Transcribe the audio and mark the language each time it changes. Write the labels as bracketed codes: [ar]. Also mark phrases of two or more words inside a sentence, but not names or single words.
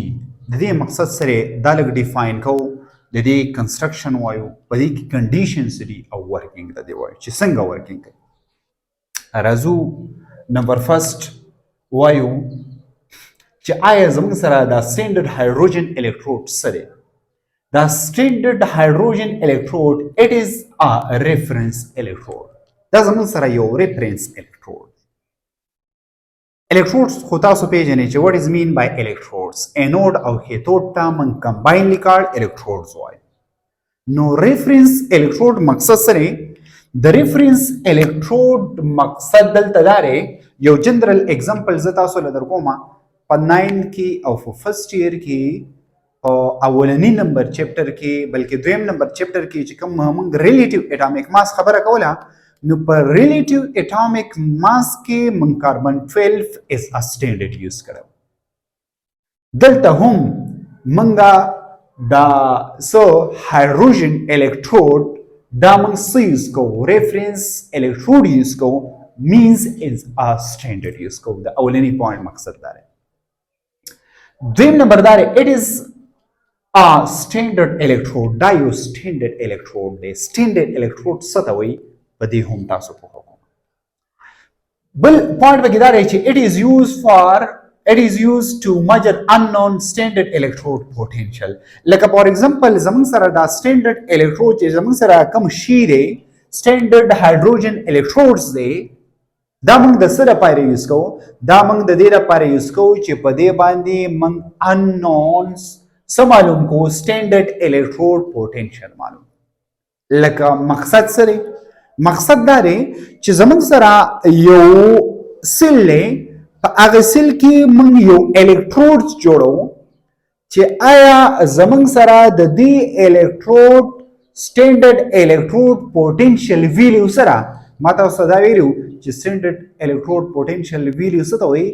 [ps] د دې مقصد سره دا لږ ډیفاین کوو. د دې کنسټرکشن وایو، په دې کې کنډیشنز دي او ورکینګ د دې وایو چې څنګه ورکینګ کوي. راځو [en] number first [ps] وایو چې آیا زموږ سره دا [en] standard hydrogen electrode [ps] سره [en] the standard hydrogen electrode, it is a reference electrode. [ps] دا زمون سره یو [en] reference electrode. [ps] Electrodes خو تاسو پیژنئ چې [en] what is mean by electrodes. [ps] Anode او cathode ته من [en] combinedly called electrodes [ps] وایي. نو [en] reference electrode [ps] مقصد سره د [en] reference electrode [ps] مقصد دلته داره. یو [en] general example [ps] زه تاسو له درکوم په 9 کې او په [en] first year [ps] کې اولنی [en] number chapter [ps] کې بلکې دویم [en] number chapter [ps] کې چې کوم موږ [en] relative atomic mass [ps] خبره کوله، نو په [en] relative atomic mass [ps] کې موږ کاربن 12 [en] as a standard use [ps] کړو. دلته هم موږ دا سو [en] hydrogen electrode [ps] دا موږ څه یوز کوو؟ [en] reference electrode use [ps] کوو، [en] means as a standard use [ps] کوو. د اولنی پوینټ مقصد دا دی. دویم نمبر دا دی [en] it is standard electrode. [ps] دا یو [en] standard electrode [ps] دی. [en] standard electrode [ps] څه ته وایي په دې هم تاسو پوهه کوم. بل پوینټ پکې دا دی چې [en] it is used to measure unknown standard electrode potential. [ps] لکه [en] for example [ps] زموږ سره دا [en] standard electrode [ps] چې زموږ سره کوم شی دی [en] standard hydrogen electrodes [ps] دی، دا موږ د څه لپاره یوز کوو؟ دا موږ د دې لپاره یوز کوو چې په دې باندې موږ unknowns څه معلوم کو؟ [en] standard electrode potential [ps] معلوم. لکه مقصد سره مقصد دا دی چې زموږ سره یو سیل دی، په هغه سیل کې موږ یو الیکټرود جوړو چې آیا زموږ سره د دې الیکټرود [en] standard electrode potential value [ps] سره ما تاسو دا ویلو چې [en] standard electrode potential value [ps] څه ته وایي؟